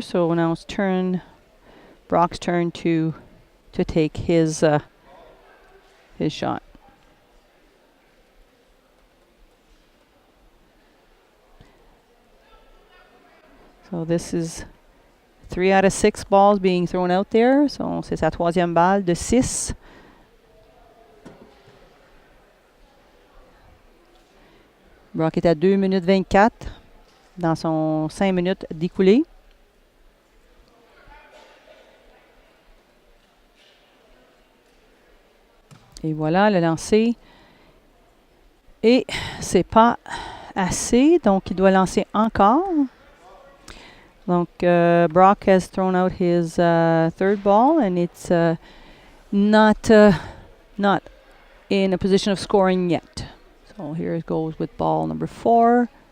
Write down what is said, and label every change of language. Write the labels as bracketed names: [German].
[English] So now it's Brock's turn to take his shot. So this is 3 out of 6 balls being thrown out there. So [French] c'est sa troisième balle de 6. Brock est à 2 minutes 24 dans son 5 minutes d'écoulé. Et voilà, le lancer. Et c'est pas assez, donc il doit lancer encore. Donc [English] Brock has thrown out his third ball, and it's not in a position of scoring yet. So here it goes with ball number 4.